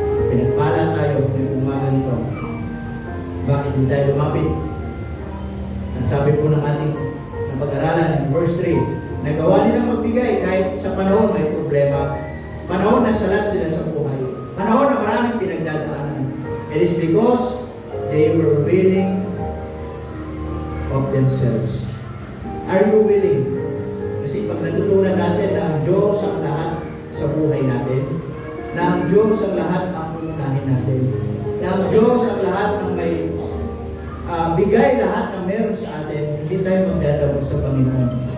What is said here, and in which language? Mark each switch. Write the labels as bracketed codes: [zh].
[tl] Pinagpala tayo ngayong umaga nito. Bakit hindi tayo lumapit? Ang sabi po ng ating pag-aralan, verse 3, nagawa nilang magbigay kahit sa panahon may problema. Panahon na salat sila sa buhay. Panahon na maraming pinagdadaanan. [en] It is because they were willing of themselves. Are you willing? [tl] Kasi pag natutunan natin na ang Diyos ang lahat sa buhay natin, na ang Diyos ang lahat ang unahin natin, na ang Diyos ang lahat ng may bigay lahat ng meron sa atin, hindi tayo magdadawag sa Panginoon.